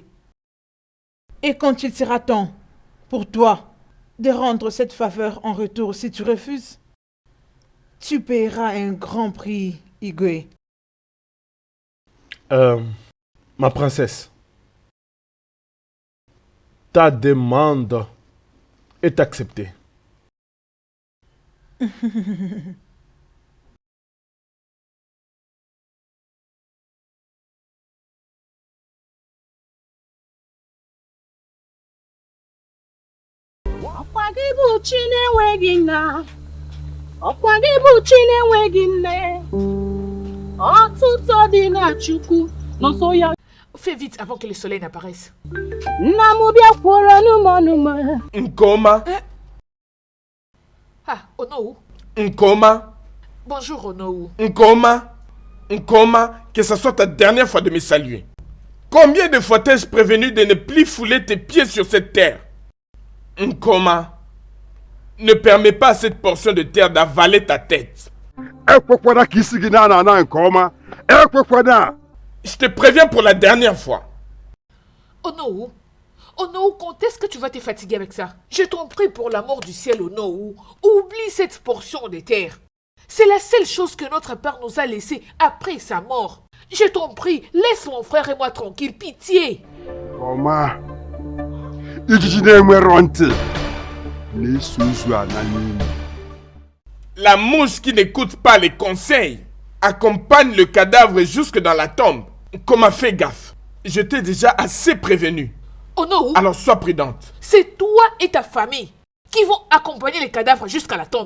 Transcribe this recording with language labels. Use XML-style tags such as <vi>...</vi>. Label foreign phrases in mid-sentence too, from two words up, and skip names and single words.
<fr>Et quand il sera temps pour toi de rendre cette faveur en retour si tu refuses, tu paieras un grand prix, Igwe. ma princesse, ta demande est acceptée.</fr> <ig>Ọkwa gị bụ chi na-enweghị nna, ọkwa gị bụ chi na-enweghị nne, ọtụtụ dị na Chukwu n'ọsọ ya.</ig> <fr>Fais vite avant que le soleil n'apparaisse.</fr> <ig>Nna m bịakwara n'ụmụnụmụ.</ig> <fr>Nkoma, Ah, Onowu. Nkoma, Bonjour, Onowu. Nkoma, Nkoma, que ce soit ta dernière fois de me saluer. Combien de fois t'ai-je prévenu de ne plus fouler tes pieds sur cette terre? Nkoma, ne permets pas à cette portion de terre d'avaler ta tête.</fr> <ig>Ekwekwara ka isi gị na-ana nke ọma. Ekwekwana.</ig> <fr>Je te préviens pour la dernière fois. Onowu. Onowu, quand est-ce que tu vas te fatiguer avec ça? Je t'en prie pour l'amour du ciel, Onowu. Oublie cette portion de terre. C'est la seule chose que notre père nous a laissée après sa mort. Je t'en prie, laisse mon frère et moi tranquille, pitié.</fr> <ig>Ọma. Ijiji na-enwero ntị. Na-eso ozu ana n'ime.</ig> <fr>La mouche qui n'écoute pas les conseils accompagne le cadavre jusque dans la tombe. Nkoma, fais gaffe. Je t'ai déjà assez prévenu. Onowu, Alors sois prudente. c'est toi et ta famille qui vont accompagner les cadavres jusqu'à la tombe.</fr>